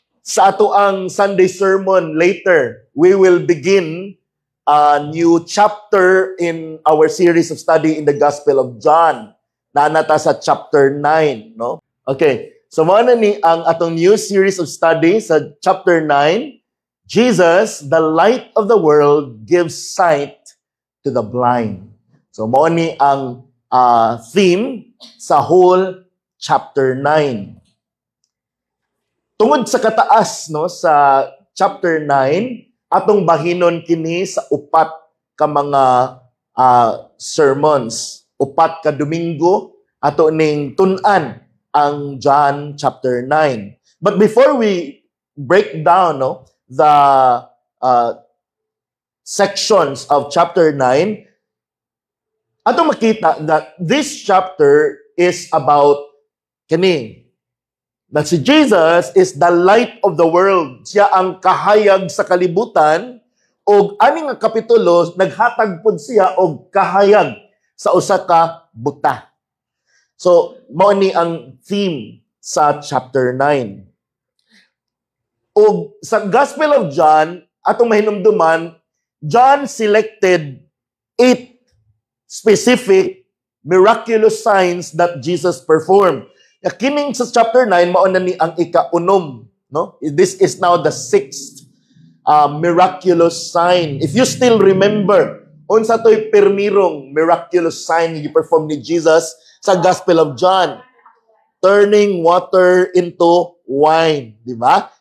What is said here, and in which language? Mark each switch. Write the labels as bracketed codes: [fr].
[en] Sa ato ang Sunday sermon later, we will begin a new chapter in our series of study in the Gospel of John. [ceb] Naanata sa chapter 9, no? Okay, so mao na ni ang atong new series of study sa chapter 9. [en] Jesus, the light of the world, gives sight to the blind. [ceb] So mao ni ang theme sa whole chapter 9. Tungod sa kataas, no, sa chapter 9, atong bahinon kini sa upat ka mga sermons. Upat ka Domingo, ato ning tun-an ang John chapter 9. [en] But before we break down, no, the sections of chapter 9, ato makita that this chapter is about kini. That si Jesus is the light of the world. [ceb] Siya ang kahayag sa kalibutan, o aning nga kapitulo, naghatag pod siya og kahayag sa usa ka buta. So, mao ni ang theme sa chapter 9. [en] O sa Gospel of John, atong mahinumduman, John selected 8 specific miraculous signs that Jesus performed. [ceb] Kining sa chapter 9, mao na ni ang ika-unom, no? [en] This is now the 6th miraculous sign. [ceb] If you still remember, unsa to'y permirong miraculous sign na gi-perform ni Jesus sa Gospel of John? [en] Turning water into wine, di ba?